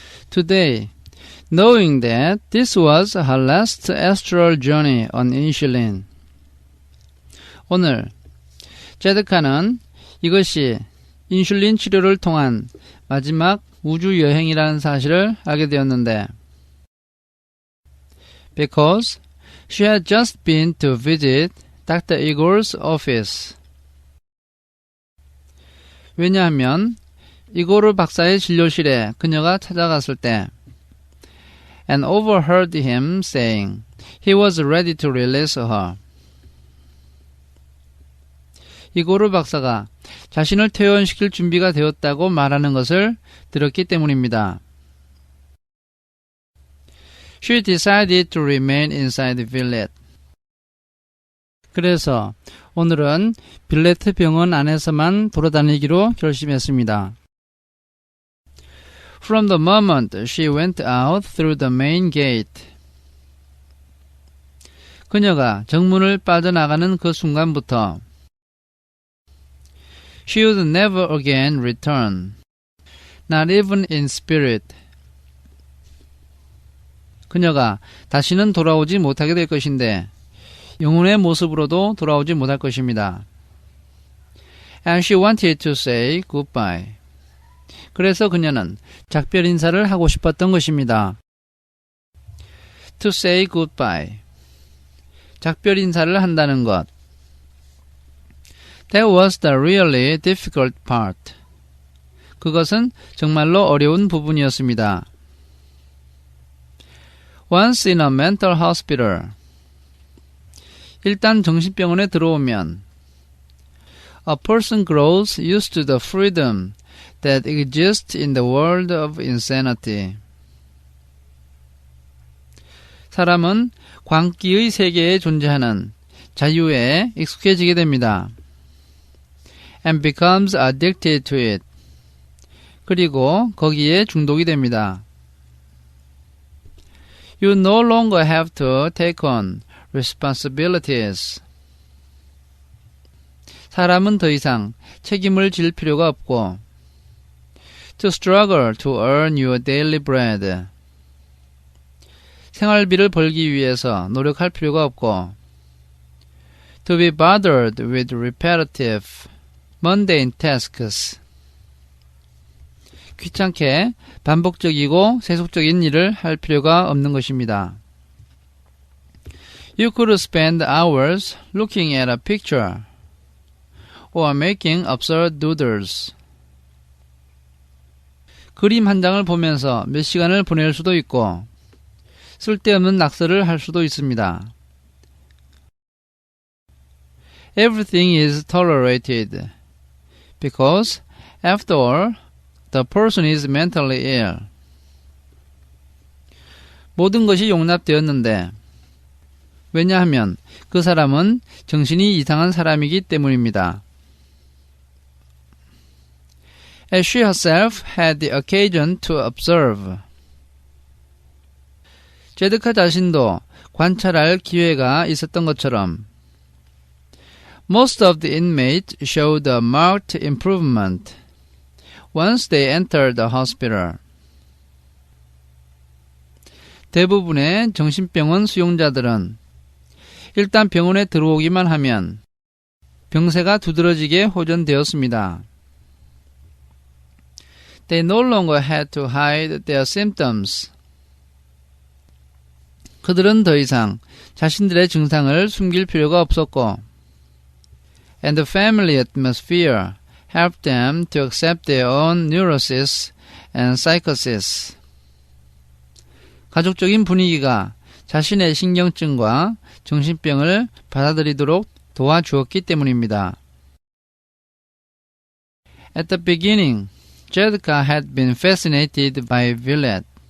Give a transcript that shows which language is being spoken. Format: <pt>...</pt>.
<en>Today, knowing that this was her last astral journey on insulin.</en> <ko>오늘 제드카는 이것이 인슐린 치료를 통한 마지막 우주 여행이라는 사실을 알게 되었는데</ko> <en>because she had just been to visit Dr. Igor's office.</en> <ko>왜냐하면 이고르 박사의 진료실에 그녀가 찾아갔을 때</ko> <en>and overheard him saying he was ready to release her.</en> <ko>이고르 박사가 자신을 퇴원시킬 준비가 되었다고 말하는 것을 들었기 때문입니다.</ko> <en>She decided to remain inside the village.</en> <ko>그래서 오늘은 빌레트 병원 안에서만 돌아다니기로 결심했습니다.</ko> <en>From the moment she went out through the main gate.</en> <ko>그녀가 정문을 빠져나가는 그 순간부터</ko> <en>She would never again return, not even in spirit.</en> <ko>그녀가 다시는 돌아오지 못하게 될 것인데 영혼의 모습으로도 돌아오지 못할 것입니다.</ko> <en>And she wanted to say goodbye.</en> <ko>그래서 그녀는 작별 인사를 하고 싶었던 것입니다.</ko> <en>To say goodbye.</en> <ko>작별 인사를 한다는 것.</ko> <en>That was the really difficult part.</en> <ko>그것은 정말로 어려운 부분이었습니다.</ko> <en>Once in a mental hospital.</en> <ko>일단 정신병원에 들어오면</ko> <en>A person grows used to the freedom that exists in the world of insanity.</en> <ko>사람은 광기의 세계에 존재하는 자유에 익숙해지게 됩니다.</ko> <en>And becomes addicted to it.</en> <ko>그리고 거기에 중독이 됩니다.</ko> <en>You no longer have to take on responsibilities.</en> <ko>사람은 더 이상 책임을 질 필요가 없고</ko> <en>To struggle to earn your daily bread.</en> <ko>생활비를 벌기 위해서 노력할 필요가 없고</ko> <en>To be bothered with repetitive mundane tasks.</en> <ko>귀찮게 반복적이고 세속적인 일을 할 필요가 없는 것입니다.</ko> <en>You could spend hours looking at a picture or making absurd doodles.</en> <ko>그림 한 장을 보면서 몇 시간을 보낼 수도 있고 쓸데없는 낙서를 할 수도 있습니다.</ko> <en>Everything is tolerated. Because, after all, the person is mentally ill.</en> <ko>모든 것이 용납되었는데 왜냐하면 그 사람은 정신이 이상한 사람이기 때문입니다.</ko> <en>As she herself had the occasion to observe.</en> <ko>제드카 자신도 관찰할 기회가 있었던 것처럼</ko> <en>Most of the inmates showed a marked improvement once they entered the hospital.</en> <ko>대부분의 정신병원 수용자들은 일단 병원에 들어오기만 하면 병세가 두드러지게 호전되었습니다.</ko> <en>They no longer had to hide their symptoms.</en> <ko>그들은 더 이상 자신들의 증상을 숨길 필요가 없었고</ko> <en>And the family atmosphere helped them to accept their own neurosis and psychosis.</en> <ko>가족적인 분위기가 자신의 신경증과 정신병을 받아들이도록 도와주었기 때문입니다.</ko> <en>At the beginning, 제드카 had been fascinated by Villette.</en>